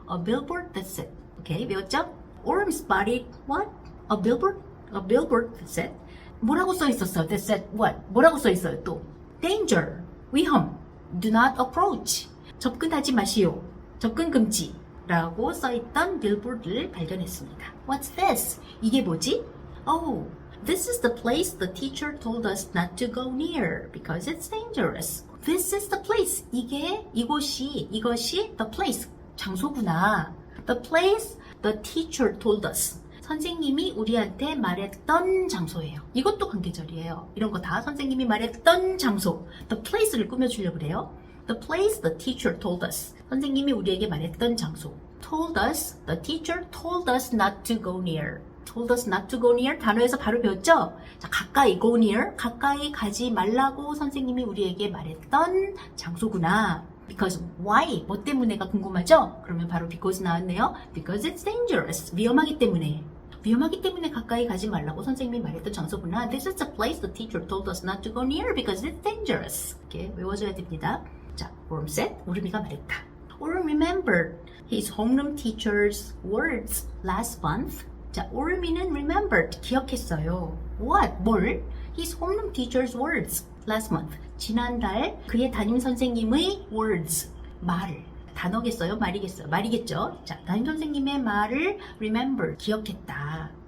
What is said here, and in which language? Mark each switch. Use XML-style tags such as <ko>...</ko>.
<en>A billboard that said.</en> <ko>오케이, 외웠죠?</ko> <en>Orm spotted what? A billboard that said.</en> <ko>뭐라고 써있었어요?</ko> <en>That said what?</en> <ko>뭐라고 써있어요 또? Danger, 위험.</ko> <en>Do not approach.</en> <ko>접근하지 마시오. 접근 금지. 라고 써있던 빌보드를 발견했습니다.</ko> <en>What's this?</en> <ko>이게 뭐지?</ko> <en>Oh, this is the place the teacher told us not to go near because it's dangerous. This is the place.</en> <ko>이것이</ko> <en>the place.</en> <ko>장소구나.</ko> <en>The place the teacher told us.</en> <ko>선생님이 우리한테 말했던 장소예요. 이것도 관계절이에요. 이런 거 다 선생님이 말했던 장소.</ko> <en>The place를</en> <ko>꾸며주려고 그래요.</ko> <en>The place the teacher told us.</en> <ko>선생님이 우리에게 말했던 장소.</ko> <en>Told us, the teacher told us not to go near. Told us not to go near</en> <ko>단어에서 바로 배웠죠? 자, 가까이</ko> <en>go near,</en> <ko>가까이 가지 말라고 선생님이 우리에게 말했던 장소구나.</ko> <en>Because why?</en> <ko>뭐 때문에가 궁금하죠? 그러면 바로 because 나왔네요.</ko> <en>Because it's dangerous.</en> <ko>위험하기 때문에. 위험하기 때문에 가까이 가지 말라고 선생님이 말했던 장소구나.</ko> <en>This is the place the teacher told us not to go near because it's dangerous.</en> <ko>이렇게 외워줘야 됩니다. 자,</ko> <en>Orm said.</en> <ko>오르미가 말했다.</ko> <en>Orm remembered his homeroom teacher's words last month.</en> <ko>자, 오르미는 remembered. 기억했어요. What? 뭘?</ko> <en>His homeroom teacher's words last month.</en> <ko>지난달 그의 담임 선생님의 words, 말을. 단어겠어요? 말이겠어요? 말이겠죠? 자, 담임 선생님의 말을 remember, 기억했다.</ko>